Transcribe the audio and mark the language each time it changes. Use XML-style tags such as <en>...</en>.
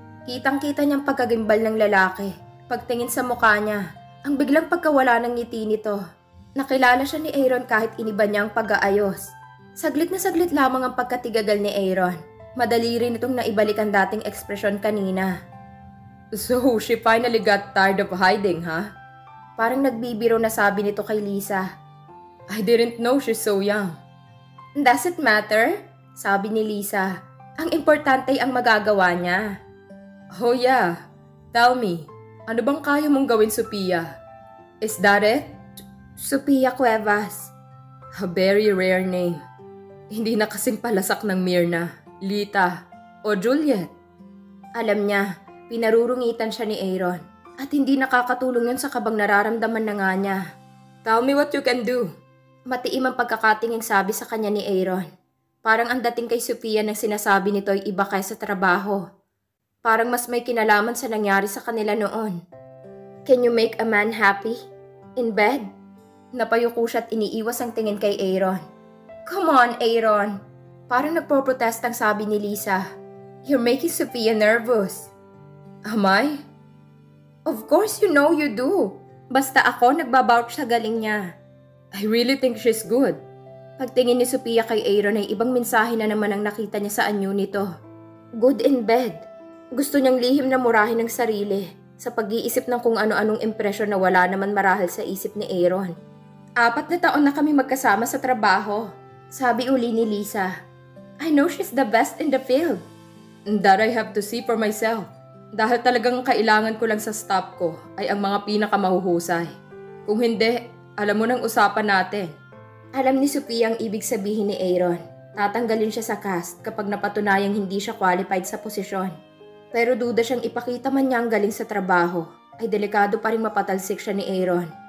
<tl>Kitang-kita niyang pagkagimbal ng lalaki. Pagtingin sa mukha niya, ang biglang pagkawala ng ngiti nito. Nakilala siya ni Aaron kahit iniba niya ang pag-aayos. Saglit na saglit lamang ang pagkatigagal ni Aaron. Madali rin itong naibalik ang dating ekspresyon kanina.</tl> <en>So, she finally got tired of hiding, huh?</en> <tl>Parang nagbibiro na sabi nito kay Lisa.</tl> <en>I didn't know she's so young. Does it matter?</en> <tl>Sabi ni Lisa. Ang importante ay ang magagawa niya.</tl> <en>Oh yeah. Tell me,</en> <tl>ano bang kaya mong gawin,</tl> <en>Sophia? Is that it? Sophia Cuevas. A very rare name.</en> <tl>Hindi na kasing palasak ng Myrna, Lita, o Juliet. Alam niya, pinarurungitan siya ni Aaron. At hindi nakakatulong yun sa kabang nararamdaman na nga niya.</tl> <en>Tell me what you can do.</en> <tl>Matiim ang pagkakatinging sabi sa kanya ni Aaron. Parang ang dating kay Sophia nang sinasabi nito ay iba kaysa trabaho. Parang mas may kinalaman sa nangyari sa kanila noon.</tl> <en>Can you make a man happy? In bed?</en> <tl>Napayuko siya at iniiwas ang tingin kay Aaron.</tl> <en>Come on,</en> <tl>Aaron. Parang nagpo-protest ang sabi ni Lisa.</tl> <en>You're making Sophia nervous. Am I? Of course you know you do.</en> <tl>Basta ako nagbabouch sa galing niya.</tl> <en>I really think she's good.</en> <tl>Pagtingin ni Sophia kay Aaron ay ibang mensahe na naman ang nakita niya sa anyo nito.</tl> <en>Good in bed.</en> <tl>Gusto niyang lihim na murahin ng sarili sa pag-iisip ng kung ano-anong impresyon na wala naman marahil sa isip ni Aaron. 4 na taon na kami magkasama sa trabaho, sabi uli ni Lisa.</tl> <en>I know she's the best in the field. That I have to see for myself.</en> <tl>Dahil talagang kailangan ko lang sa staff ko ay ang mga pinakamahuhusay. Kung hindi, alam mo nang usapan natin. Alam ni Sophia ang ibig sabihin ni Aaron. Tatanggalin siya sa cast kapag napatunayang hindi siya qualified sa posisyon. Pero duda siyang ipakita man niya ang galing sa trabaho, ay delikado pa rin mapatalsik siya ni Aaron.</tl>